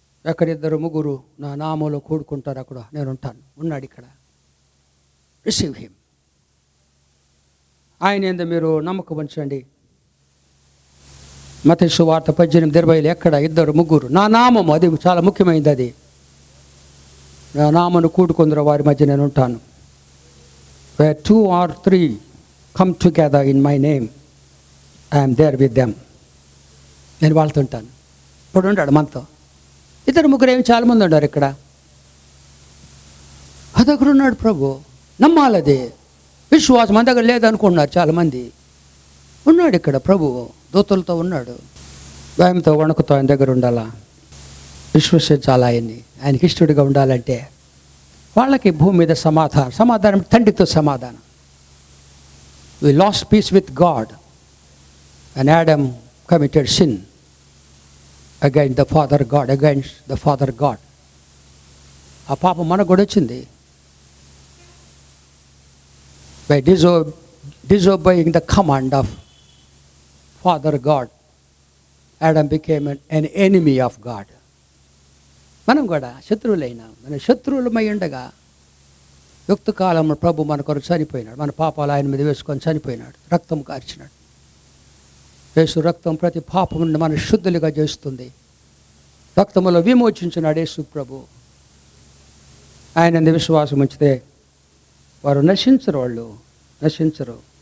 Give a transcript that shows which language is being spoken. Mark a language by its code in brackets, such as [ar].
[te] ఎక్కడిద్దరు ముగ్గురు నా నామంలో కూడుకుంటారు, అక్కడ నేను ఉంటాను. ఉన్నాడు ఇక్కడ. [en] Receive him. [te] ఆయన యందు మీరు నమ్మకం ఉంచండి. మత్తయి సువార్త 18:20 ఎక్కడ ఇద్దరు ముగ్గురు నా నామము, అది చాలా ముఖ్యమైనది. అది నా నామను కూడుకుందరు వారి మధ్య నేను ఉంటాను. [en] Where 2 or 3 come together in my name, I am there with them. [te] నేను వాళ్ళతో ఉంటాను. ఇప్పుడు ఉంటాడు మనతో. ఇద్దరు ముగ్గురు ఏమి చాలామంది ఉన్నారు ఇక్కడ. అదొకరు ఉన్నాడు ప్రభు. నమ్మాలది. విశ్వాసం మన దగ్గర లేదనుకుంటున్నారు చాలామంది. ఉన్నాడు ఇక్కడ ప్రభు, దూతలతో ఉన్నాడు. భయంతో వణుకుతో ఆయన దగ్గర ఉండాలా, విశ్వసించాలా, ఆయనకి ఇష్టడిగా ఉండాలంటే వాళ్ళకి భూమి మీద సమాధానం తండ్రితో సమాధానం. [en] We lost peace with God and Adam committed sin against the Father God. [te] ఆ పాపం మనకు కూడా వచ్చింది. [en] By disobeying the command of Father God, Adam became an enemy of God. [te] మనం కూడా శత్రువులైనా, మన శత్రువులమై ఉండగా యుక్త కాలంలో ప్రభు మన కొరకు చనిపోయినాడు. మన పాపాలు ఆయన మీద వేసుకొని చనిపోయినాడు, రక్తం కార్చినాడు. యేసు రక్తం ప్రతి పాపమును మన శుద్ధులుగా చేస్తుంది. రక్తములో విమోచించినాడు యేసు ప్రభు. ఆయన విశ్వాసం ఉంచితే వారు నశించరు, వాళ్ళు నశించరు.